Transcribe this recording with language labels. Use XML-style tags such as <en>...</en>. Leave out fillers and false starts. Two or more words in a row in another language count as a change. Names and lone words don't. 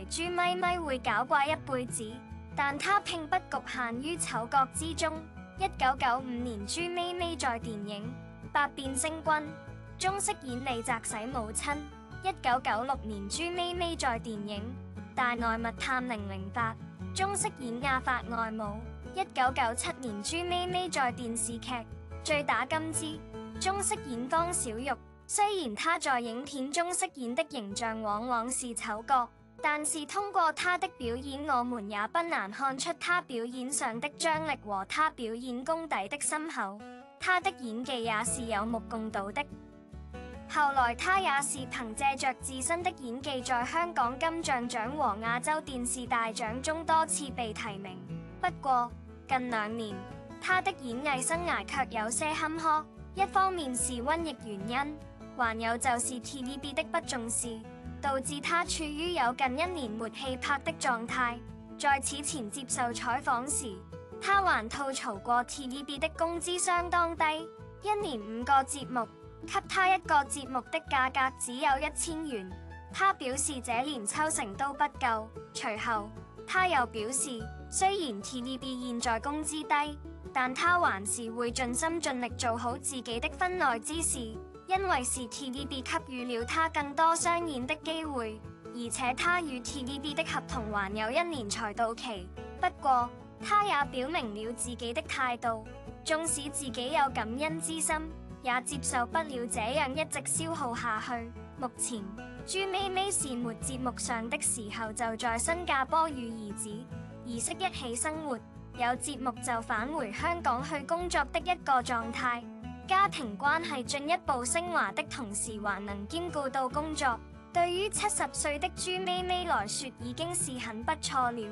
<zh>朱咪咪會搞怪一輩子，但他並不局限於丑角之中。1995年，朱咪咪在電影《百變星君》中飾演李澤洗母親。1996年，朱咪咪在電影《大內密探008》中飾演亞法外母。1997年，朱咪咪在電視劇《醉打金枝》中飾演方小玉。雖然她在影片中飾演的形象往往是丑角，但是通過她的表演，我們也不難看出她表演上的張力和她表演功底的深厚。她的演技也是有目共睹的。後來她也是憑借着自身的演技，在香港金像獎和亞洲電視大獎中多次被提名。不過近2年，她的演藝生涯卻有些坎坷，一方面是瘟疫原因，還有就是 TVB 的不重視，導致她處於有近1年沒戲拍的狀態。在此前接受採訪時，她還吐槽過 TVB 的工資相當低，1年5個節目，給她一個節目的價格只有1000元。她表示這連抽成都不夠。隨後，她又表示，雖然 TVB 現在工資低，但她還是會盡心盡力做好自己的分內之事，因為是 TVB 給予了她更多商演的機會，而且她與 TVB 的合同還有1年才到期。不過，她也表明了自己的態度，縱使自己有感恩之心，也接受不了這樣一直消耗下去。目前，朱咪咪是沒節目上的時候就在新加坡與兒子兒媳一起生活，有節目就返回香港去工作的一個狀態。家庭關係進一步升華的同時，還能兼顧到工作，對於70歲的朱咪咪來說已經是很不錯了。</zh>